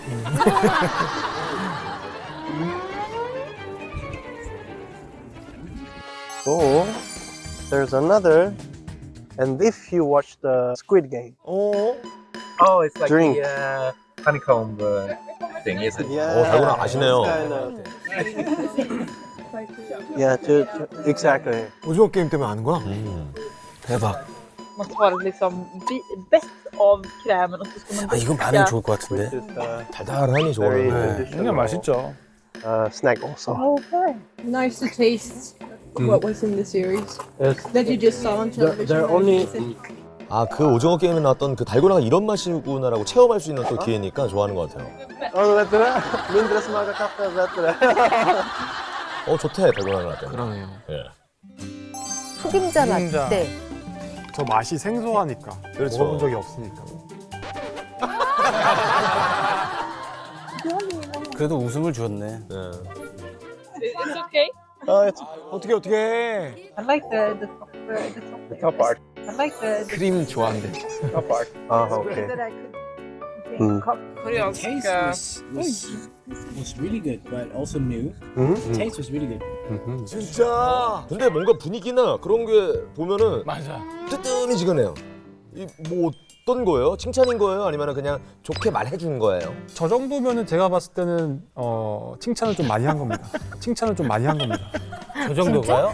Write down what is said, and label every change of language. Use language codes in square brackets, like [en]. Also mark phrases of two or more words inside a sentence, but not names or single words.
[en] So there's another, and if you watch the Squid Game, Oh, it's like Drink. the honeycomb thing, isn't it? yeah, [ko] 달고나 아시네요. [en] yeah, exactly. [ko] 오징어 게임 때문에 아는 거야? 대박. [sv] måste vara liksom bett av krämen och så ska man [ko] 아, 이건 반응 좋을 것 같은데. 달달하니 [en] Very [ko] 좋아요. [en] traditional, [ko] 맛있죠. [en] snack also. Okay. Nice to taste what was in the series Yes. that you just saw on television. They're only [ko] 아, 그 오징어 게임에 나왔던 그 달고나가 이런 맛이구나라고 체험할 수 있는 또 기회니까 좋아하는 것 같아요. [sv] vet du det? Mindre smaker kaffe, vet du det? [ko] 좋대, 달고나 나왔대. 그러네요. 예. 흑임자 맛. 흑임자. 네. 저 맛이 생소하니까. 그렇죠. 먹어본 적이 없으니까. 그래도 웃음을 줬네. [en] It's okay. [ko] 어떻게 해? [en] I like the top part. I like the [ko] 크림 좋아한대. [en] top part. Okay. That I could Taste was really good, but also new. Taste was really good. [ko] 진짜. 근데 뭔가 분위기나 그런 게 보면은 맞아. 뜨뜻미지근해요. 이 뭐 어떤 거예요? 칭찬인 거예요? 아니면 그냥 좋게 말해준 거예요? 저 정도면은 제가 봤을 때는 칭찬을 좀 많이 한 겁니다. 칭찬을 좀 많이 한 겁니다. 저 정도가요?